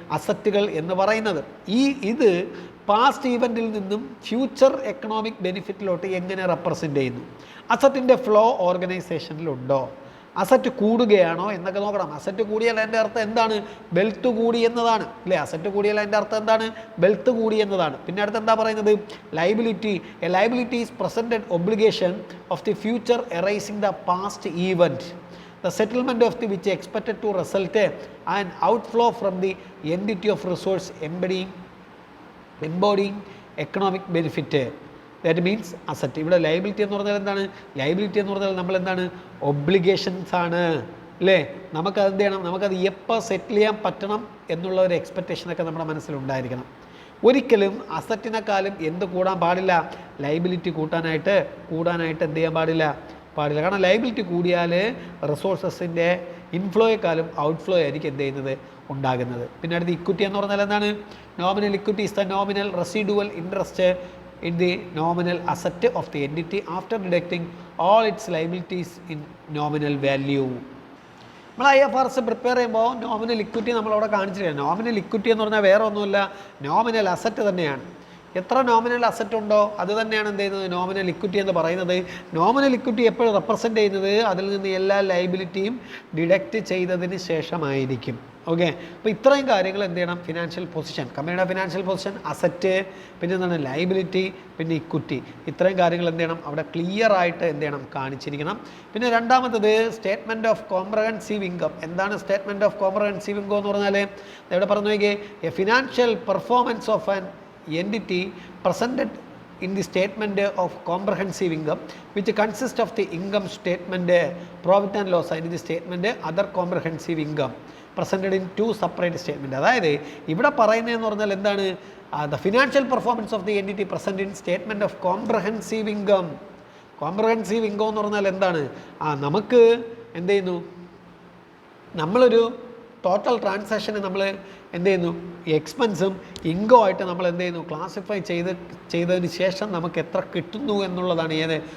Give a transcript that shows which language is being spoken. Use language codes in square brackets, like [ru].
[ml] അസറ്റുകൾ എന്ന് പറയുന്നത്. ഇത് പാസ്റ്റ് ഈവൻറ്റിൽ നിന്നും ഫ്യൂച്ചർ എക്കണോമിക് ബെനിഫിറ്റിലോട്ട് എങ്ങനെ റെപ്രസെൻ്റ് ചെയ്യുന്നു? അസറ്റിൻ്റെ ഫ്ലോ ഓർഗനൈസേഷനിലുണ്ടോ? അസറ്റ് കൂടുകയാണോ എന്നൊക്കെ നോക്കണം. അസറ്റ് കൂടിയാൽ അതിൻ്റെ അർത്ഥം എന്താണ്? വെൽത്ത് കൂടി എന്നതാണ്, അല്ലേ? അസറ്റ് കൂടിയാൽ അതിൻ്റെ അർത്ഥം എന്താണ്? വെൽത്ത് കൂടി എന്നതാണ്. പിന്നെ അടുത്ത് എന്താ പറയുന്നത്? Liability. [en] A liability is presented obligation of the future arising the past event, the settlement of the which expected to result an outflow from the entity of resource embodying economic benefit. That means asset. [ml] ഇവിടെ liability എന്ന് പറഞ്ഞാൽ എന്താണ്? Liability എന്ന് പറഞ്ഞാൽ നമ്മൾ എന്താണ്? Obligations ആണ്, അല്ലേ? നമുക്കത് എന്ത് ചെയ്യണം? നമുക്കത് എപ്പോൾ സെറ്റിൽ ചെയ്യാൻ പറ്റണം എന്നുള്ള ഒരു എക്സ്പെക്റ്റേഷനൊക്കെ നമ്മുടെ മനസ്സിലുണ്ടായിരിക്കണം. ഒരിക്കലും അസറ്റിനെക്കാളും എന്ത് കൂടാൻ പാടില്ല? ലയബിലിറ്റി കൂടാനായിട്ട് എന്ത് ചെയ്യാൻ പാടില്ല? കാരണം ലയബിലിറ്റി കൂടിയാൽ റിസോഴ്സസിൻ്റെ ഇൻഫ്ലോയെക്കാളും ഔട്ട്ഫ്ലോ ആയിരിക്കും എന്ത് ചെയ്യുന്നത്? ഉണ്ടാകുന്നത്. പിന്നെ അടുത്ത് ഇക്വിറ്റി എന്ന് പറഞ്ഞാൽ എന്താണ്? [en] Nominal equity is the nominal residual interest in the nominal asset of the entity after deducting all its liabilities in nominal value. [ml] നമ്മൾ IFRS പ്രിപ്പയർ ചെയ്യുമ്പോൾ നോമിനൽ ഇക്വിറ്റി നമ്മളവിടെ കാണിച്ചിരിക്കുകയാണ്. നോമിനൽ ഇക്വിറ്റി എന്ന് പറഞ്ഞാൽ വേറെ ഒന്നുമില്ല, നോമിനൽ അസറ്റ് തന്നെയാണ്. എത്ര നോമിനൽ അസറ്റ് ഉണ്ടോ അത് തന്നെയാണ് എന്ത് ചെയ്യുന്നത്? നോമിനൽ ഇക്വിറ്റി എന്ന് പറയുന്നത്. നോമിനൽ ഇക്വിറ്റി എപ്പോഴും റെപ്രസെൻ്റ് ചെയ്യുന്നത് അതിൽ നിന്ന് എല്ലാ ലയബിലിറ്റിയും ഡിഡക്റ്റ് ചെയ്തതിന് ശേഷമായിരിക്കും. ഓക്കെ, അപ്പോൾ ഇത്രയും കാര്യങ്ങൾ എന്ത് ചെയ്യണം? ഫിനാൻഷ്യൽ പൊസിഷൻ, കമ്പനിയുടെ ഫിനാൻഷ്യൽ പൊസിഷൻ, അസറ്റ്, പിന്നെ എന്താണ്? ലയബിലിറ്റി, പിന്നെ ഇക്വിറ്റി. ഇത്രയും കാര്യങ്ങൾ എന്ത് ചെയ്യണം? അവിടെ ക്ലിയർ ആയിട്ട് എന്ത് ചെയ്യണം? കാണിച്ചിരിക്കണം. പിന്നെ രണ്ടാമത്തത് സ്റ്റേറ്റ്മെൻറ്റ് ഓഫ് കോംപ്രഹെൻസീവ് ഇൻകം. എന്താണ് സ്റ്റേറ്റ്മെൻറ്റ് ഓഫ് കോംപ്രഹെൻസീവ് ഇൻകം എന്ന് പറഞ്ഞാൽ? ഇവിടെ പറഞ്ഞു നോക്കിയേ, [en] A financial performance of an entity presented in the statement of comprehensive income which consists of the income statement, profit and loss, and the statement other comprehensive income presented in two separate statement. [ml] അതായത് ഇവിടെ പറയുന്നതെന്ന് പറഞ്ഞാൽ എന്താണ്? [en] the financial performance of the entity present in statement of comprehensive income. [ml] comprehensive income എന്ന് പറഞ്ഞാൽ എന്താണ്? നമുക്ക് എന്ത് ചെയ്യുന്നു? നമ്മളൊരു ടോട്ടൽ ട്രാൻസാക്ഷന് നമ്മൾ എന്ത് ചെയ്യുന്നു? എക്സ്പെൻസും ഇൻകം ആയിട്ട് നമ്മൾ എന്ത് ചെയ്യുന്നു? ക്ലാസിഫൈ ചെയ്തതിന് ശേഷം നമുക്ക് എത്ര കിട്ടുന്നു എന്നുള്ളതാണ് ഏത്?